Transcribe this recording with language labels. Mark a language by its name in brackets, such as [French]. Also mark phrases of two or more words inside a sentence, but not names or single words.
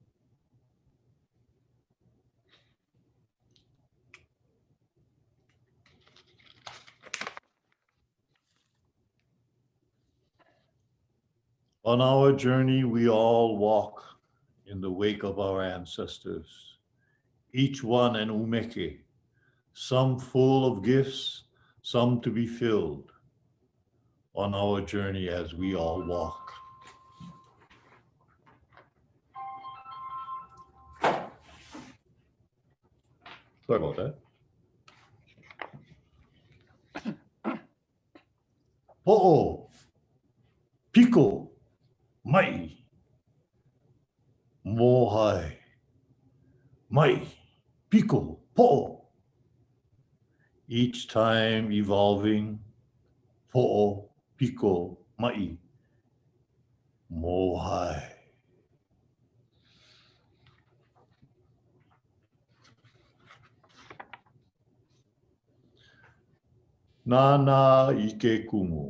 [English] On our journey, we all walk in the wake of our ancestors, each one an umeke, some full of gifts, some to be filled, on our journey as we all walk. Sorry about that. [Hawaiian] Po'o, piko, mai, mohai, mai, piko, po'o. [English] Each time evolving, [Hawaiian] po'o, piko, mai, mohai. Nānā I Ke Kumu.